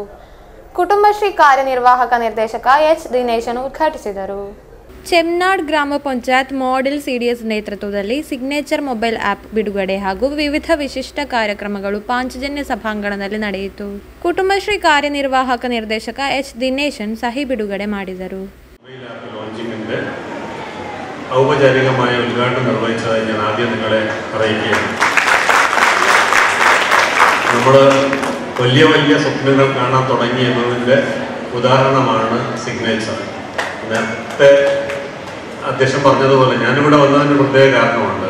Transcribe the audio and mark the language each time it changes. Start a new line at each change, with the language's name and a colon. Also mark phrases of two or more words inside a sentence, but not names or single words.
Kannada: ಕುಟುಂಬಶ್ರೀ ಕಾರ್ಯನಿರ್ವಾಹಕ ನಿರ್ದೇಶಕ ಎಚ್ ದಿನೇಶನ್ ಉದ್ಘಾಟಿಸಿದರು. ಚೆಮ್ನಾಡ್ ಗ್ರಾಮ ಪಂಚಾಯತ್ ಮಾಡೆಲ್ ಸಿಡಿಎಸ್ ನೇತೃತ್ವದಲ್ಲಿ ಸಿಗ್ನೇಚರ್
English: mobile app
Kannada: ಬಿಡುಗಡೆ ಹಾಗೂ ವಿವಿಧ ವಿಶಿಷ್ಟ ಕಾರ್ಯಕ್ರಮಗಳು ಪಾಂಚಜನ್ಯ ಸಭಾಂಗಣದಲ್ಲಿ ನಡೆಯಿತು. ಕುಟುಂಬಶ್ರೀ ಕಾರ್ಯನಿರ್ವಾಹಕ ನಿರ್ದೇಶಕ ಎಚ್ ದಿನೇಶನ್ ಸಹಿ ಬಿಡುಗಡೆ ಮಾಡಿದರು.
Malayalam: ഔപചാരികമായ ഉദ്ഘാടനം നിർവഹിച്ചതായി ഞാൻ ആദ്യം നിങ്ങളെ അറിയിക്കുകയാണ്. നമ്മൾ വലിയ വലിയ സ്വപ്നങ്ങൾ കാണാൻ തുടങ്ങി എന്നതിൻ്റെ ഉദാഹരണമാണ് സിഗ്നേച്ചർ. നേരത്തെ അധ്യക്ഷൻ പറഞ്ഞതുപോലെ ഞാനിവിടെ വന്നതിന് പ്രത്യേക കാരണമുണ്ട്.